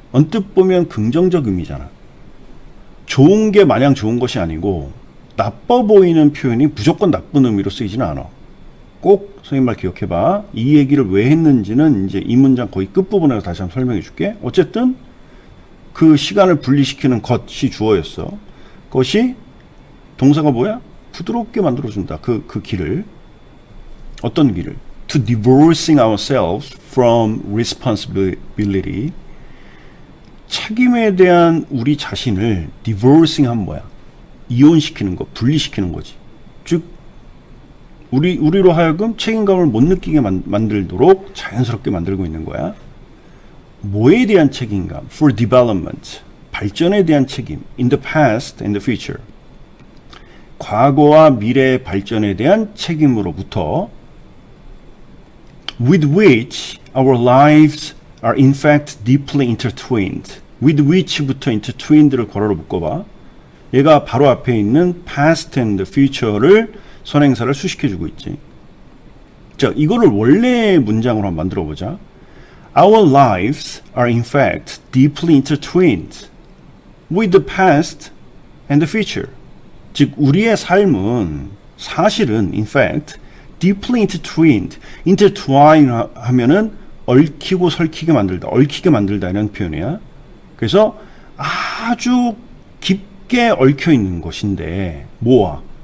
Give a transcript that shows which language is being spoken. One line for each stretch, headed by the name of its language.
Korean: 언뜻 보면 긍정적 의미잖아. 좋은 게 마냥 좋은 것이 아니고 나빠 보이는 표현이 무조건 나쁜 의미로 쓰이지는 않아. 꼭 선생님 말 기억해봐. 이 얘기를 왜 했는지는 이제 이 문장 거의 끝부분에서 다시 한번 설명해 줄게. 어쨌든 그 시간을 분리시키는 것이 주어였어. 그것이 동사가 뭐야? 부드럽게 만들어준다. 그 길을. 어떤 길을?
English: To divorcing ourselves from responsibility.
Korean: 책임에 대한 우리 자신을 divorcing 하면 뭐야? 이혼시키는 거, 분리시키는 거지. 즉, 우리로 하여금 책임감을 못 느끼게 만들도록 자연스럽게 만들고 있는 거야. 뭐에 대한 책임감?
English: For development.
Korean: 발전에 대한 책임.
English: In the past and the future.
Korean: 과거와 미래의 발전에 대한 책임으로부터
English: with which our lives are in fact deeply intertwined. with which
Korean: 부터 intertwined를 괄호로 묶어봐. 얘가 바로 앞에 있는
English: past and future
Korean: 를 선행사를 수식해주고 있지. 자, 이거를 원래 문장으로 한번 만들어보자.
English: Our lives are in fact deeply intertwined with the past and the future.
Korean: 즉, 우리의 삶은 사실은
English: in fact deeply intertwined.
Korean: intertwine 하면은 얽히고 설키게 만들다, 얽히게 만들다 이런 표현이야. 그래서 아주 깊게 얽혀 있는 것인데 뭐와?